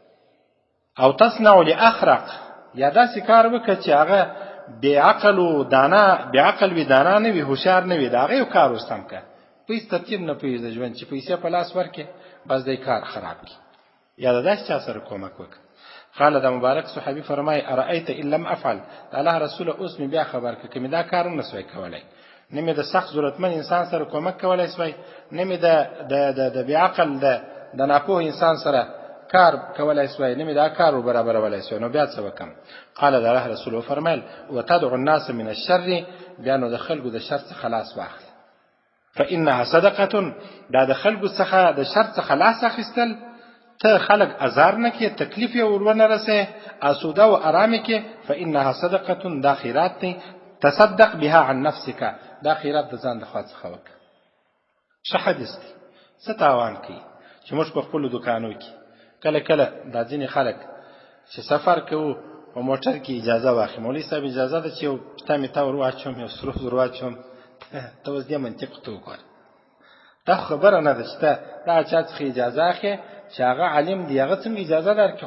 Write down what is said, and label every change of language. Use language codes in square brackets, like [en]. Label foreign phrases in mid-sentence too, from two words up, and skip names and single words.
[ar] او تصنع لاخرق، [ps] یا داسې کار وکړه چې هغه بېعقل و دانا، بېعقل وي دانا نه وي، هوښیار نه وي، د هغه یو کار اوس هم کړه، په هېڅ ترتیب نه پوهېږي د ژوند، چې پیسې په لاس ورکړي بس دی کار خراب کړي، یا د داسې چا سره کومک وکړه. قال د مبارک صحابي فرمایي [ar] ارأیت ان لم افعل، [ps] د الله رسوله اوس مې بیا خبر کړه که مې دا کار نه سوی کولی، نه مې د سخت ضرورتمند انسان سره کومک کولی سوی، نه مې د بېعقل د ناپوه انسان سره کار کولی سوی، نه مې دا کار برابرولی سوی، نو بیا څه وکړم؟ قال د الله رسول وفرمایل [ar] وتدعو الناس من الشر، [ps] بیا نو د خلکو د شر څخه لاس واخله، [ar] فانها صدقه، [ps] دا د خلکو څخه د شر څخه لاس اخیستل، ته خلق ازار نه کې، تکلیف یې ورونه رسې، آسوده و آرامه کې، [ar] فانها صدقه، [ps] دا خیرات دی، [ar] تصدق بها عن نفسك، [ps] دا خیرات د ځان د خوا څخه وکړه. ښه حدیث دی. څه تاوان کوي چې موږ په خپلو دوکانو کې کله کله دا ځینې خلک چې سفر کوو په موټر کې اجازه واخلي، مولوي صاحب اجازه ده چې یو پتا مې تا ور واچوم، یو سرو ور واچوم، ته اوس دې منطق ته وګوره، دا خبره نه ده چې ته دا چا څخه اجازه اخلې چې هغه عالم دی، هغه څنګه اجازه درکړي؟